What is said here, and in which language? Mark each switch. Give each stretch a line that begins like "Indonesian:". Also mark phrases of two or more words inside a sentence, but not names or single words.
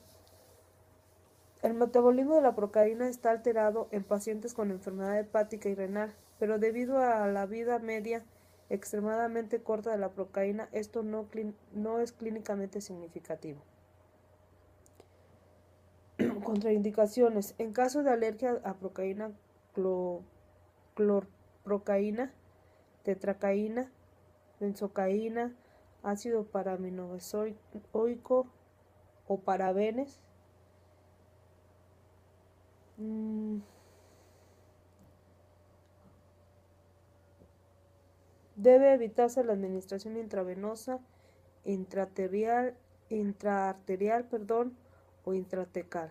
Spanish: El metabolismo de la procaína está alterado en pacientes con enfermedad hepática y renal, pero debido a la vida media extremadamente corta de la procaína, esto no es clínicamente significativo. Contraindicaciones. En caso de alergia a procaína, clorprocaína, tetracaína, benzocaína, ácido paraminobenzoico o parabenes. Debe evitarse la administración intravenosa, intraarterial, o intratecal.